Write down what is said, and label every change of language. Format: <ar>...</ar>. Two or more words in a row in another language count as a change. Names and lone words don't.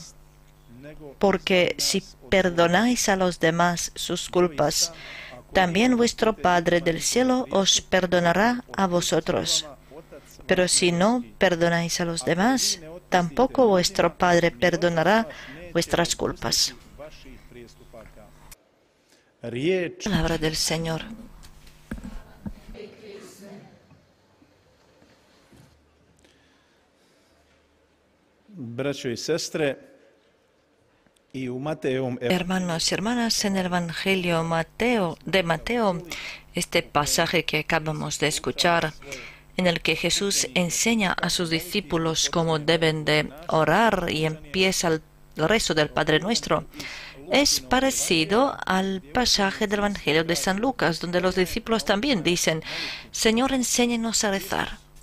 <es>Porque si perdonáis a los demás sus culpas, también vuestro Padre del cielo os perdonará a vosotros. Pero si no perdonáis a los demás, tampoco vuestro Padre perdonará vuestras culpas.</es> <hr>riječ</hr> <es>Palabra del Señor.</es> <hr>braćo i sestre i u Mateovom</hr> <es>Hermanos y hermanas, en el Evangelio de Mateo, este pasaje que acabamos de escuchar, en el que Jesús enseña a sus discípulos cómo deben de orar y empieza el rezo del Padre Nuestro, es parecido al pasaje del Evangelio de San Lucas, donde los discípulos también dicen: Señor, enséñanos a rezar.</es>